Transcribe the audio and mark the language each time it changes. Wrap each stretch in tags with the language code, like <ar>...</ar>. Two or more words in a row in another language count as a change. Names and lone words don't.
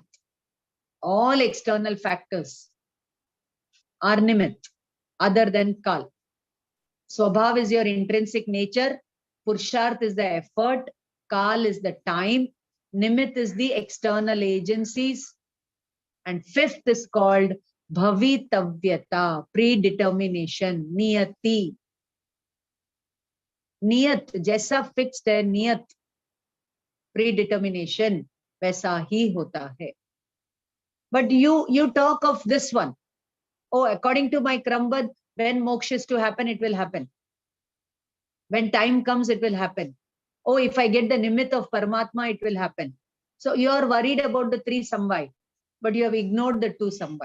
<en>All external factors are Nimit, other than Kal. Swabhav is your intrinsic nature. Purusharth is the effort. Kal is the time. Nimit is the external agencies. And 5th is called Bhavitavyata, predetermination, Niyati.</en> <hi>Niyat, jaisa fixed hai, Niyat, predetermination, वैसा ही होता है.</hi> <en>But you talk of this one. Oh, according to my Krambad, when moksha is to happen, it will happen. When time comes, it will happen. Oh, if I get the nimit of Paramatma, it will happen. So you are worried about the 3 Samvai, but you have ignored the 2 Samvai.</en>